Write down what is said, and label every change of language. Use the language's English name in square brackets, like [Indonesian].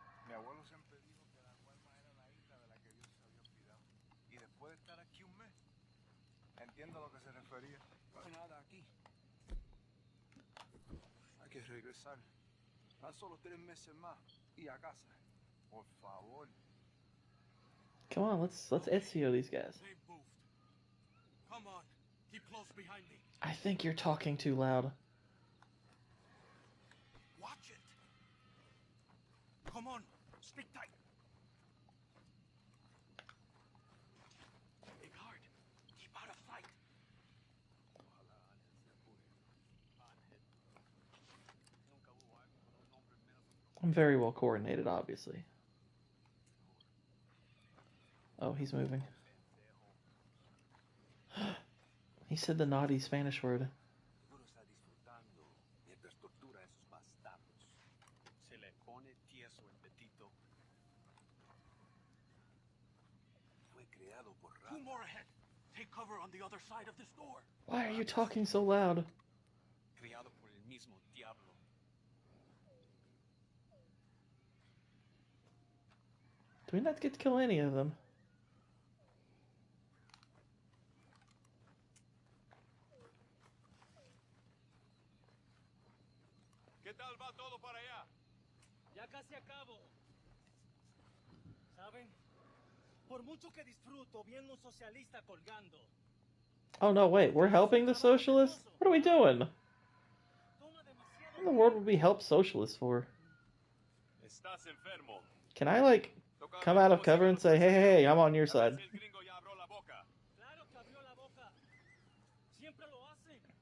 [Spanish] Mi abuelo siempre dijo que la Guayma era la isla de la que Dios se había olvidado. Y después de estar aquí un mes, entiendo a lo que se refería. No hay nada aquí. Hay que regresar. Tan solo 3 meses más y a casa. Por favor. [English] Come on, let's Ezio these guys. They moved. Come on. Keep close behind me. I think you're talking too loud. Watch it. Come on. Stick tight. Dig hard. Keep out of sight. I'm very well coordinated, obviously. Oh, he's moving. He said the naughty Spanish word. [Spanish] Seguro está disfrutando mientras tortura a esos bastardos. Se le pone tieso el petito. Fue creado por [English] Two more ahead. Take cover on the other side of this door. Why are you talking so loud? [Spanish] Criado por el mismo diablo. [English] Do we not get to kill any of them? [Spanish] ¿Qué tal va todo para allá? Ya casi acabo. ¿Saben? Por mucho que disfruto viendo un socialista colgando. [English] Oh no, wait, we're helping the socialists? What are we doing? What in the world would we help socialists for? [Spanish] Estás enfermo. [English] Can I, like, come out of cover and say, hey, hey, hey, I'm on your side? [Spanish] Claro que abrió la boca. Siempre lo hace.